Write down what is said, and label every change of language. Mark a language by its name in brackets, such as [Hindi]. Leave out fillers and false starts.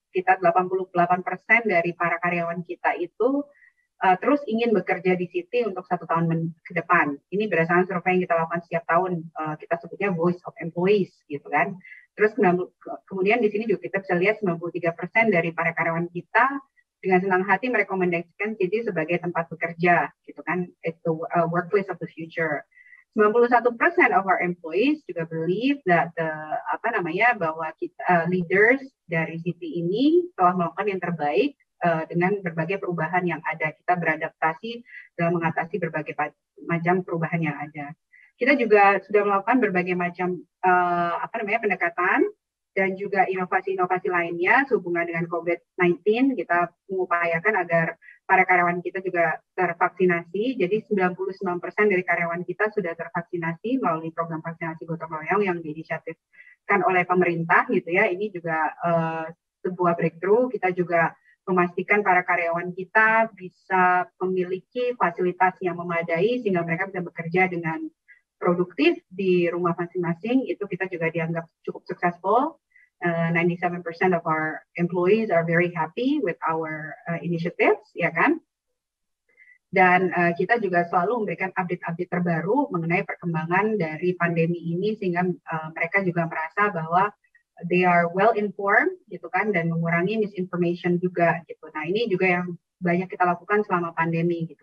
[Indonesian] Kita 88% dari para karyawan kita itu terus ingin bekerja di Citi untuk 1 tahun ke depan. Ini berdasarkan survei yang kita lakukan setiap tahun, kita sebutnya Voice of Employees, gitu kan. Terus kemudian di sini juga kita bisa lihat 93% dari para karyawan kita dengan senang hati merekomendasikan Citi sebagai tempat bekerja, gitu kan. [English] It's the workplace of the future. 91% of our employees [Indonesian] juga [English] believe that [Indonesian] bahwa kita leaders dari Citi ini telah melakukan yang terbaik dengan berbagai perubahan yang ada. Kita beradaptasi dalam mengatasi berbagai macam perubahan yang ada. Kita juga sudah melakukan berbagai macam pendekatan dan juga inovasi-inovasi lainnya sehubungan dengan COVID-19. Kita mengupayakan agar para karyawan kita juga tervaksinasi. Jadi 99% dari karyawan kita sudah tervaksinasi melalui program vaksinasi gotong royong yang diinisiatifkan oleh pemerintah gitu ya. Ini juga sebuah breakthrough. Kita juga memastikan para karyawan kita bisa memiliki fasilitas yang memadai sehingga mereka bisa bekerja dengan produktif di rumah masing-masing. Itu kita juga dianggap cukup successful. [English] 97% of our employees are very happy with our initiatives, [Indonesian] ya kan? Dan kita juga selalu memberikan update-update terbaru mengenai perkembangan dari pandemi ini sehingga mereka juga merasa bahwa [English] they are well informed [Indonesian] gitu kan dan mengurangi misinformation juga gitu. Nah, ini juga yang banyak kita lakukan selama pandemi gitu.